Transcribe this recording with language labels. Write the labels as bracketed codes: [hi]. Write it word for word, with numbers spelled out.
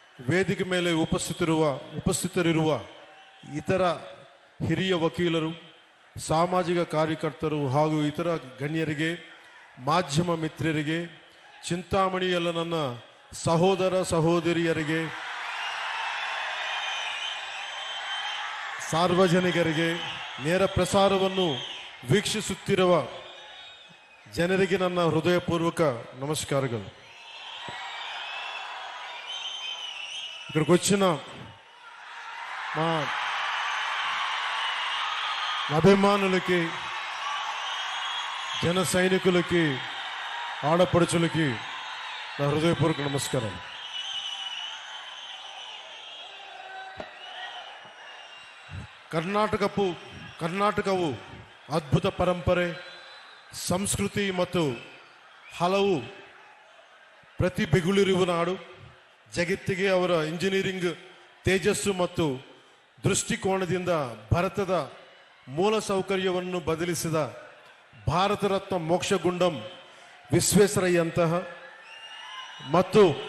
[kn] ವೇದಿಕೆ ಮೇಲೆ ಉಪಸ್ಥಿತರಿರುವ ಉಪಸ್ಥಿತರಿರುವ ಇತರ ಹಿರಿಯ ವಕೀಲರು, ಸಾಮಾಜಿಕ ಕಾರ್ಯಕರ್ತರು ಹಾಗೂ ಇತರ ಗಣ್ಯರಿಗೆ, ಮಾಧ್ಯಮ ಮಿತ್ರರಿಗೆ, ಚಿಂತಾಮಣಿಯಲ್ಲ ನನ್ನ ಸಹೋದರ ಸಹೋದರಿಯರಿಗೆ, ಸಾರ್ವಜನಿಕರಿಗೆ, ನೇರ ಪ್ರಸಾರವನ್ನು ವೀಕ್ಷಿಸುತ್ತಿರುವ ಜನರಿಗೆ ನನ್ನ ಹೃದಯಪೂರ್ವಕ ನಮಸ್ಕಾರಗಳು. [te] ఇక్కడికి వచ్చిన మా అభిమానులకి, జన సైనికులకి, ఆడపడుచులకి నా హృదయపూర్వక నమస్కారం. [kn] ಕರ್ನಾಟಕವು ಕರ್ನಾಟಕವು ಅದ್ಭುತ ಪರಂಪರೆ, ಸಂಸ್ಕೃತಿ ಮತ್ತು ಹಲವು ಪ್ರತಿಭೆಗಳಿರುವ ನಾಡು. ಜಗತ್ತಿಗೆ ಅವರ ಇಂಜಿನಿಯರಿಂಗ್ ತೇಜಸ್ಸು ಮತ್ತು ದೃಷ್ಟಿಕೋನದಿಂದ ಭಾರತದ ಮೂಲ ಸೌಕರ್ಯವನ್ನು ಬದಲಿಸಿದ ಭಾರತ ರತ್ನ ಮೋಕ್ಷಗುಂಡಂ ವಿಶ್ವೇಶ್ವರಯ್ಯಂತಹ ಮತ್ತು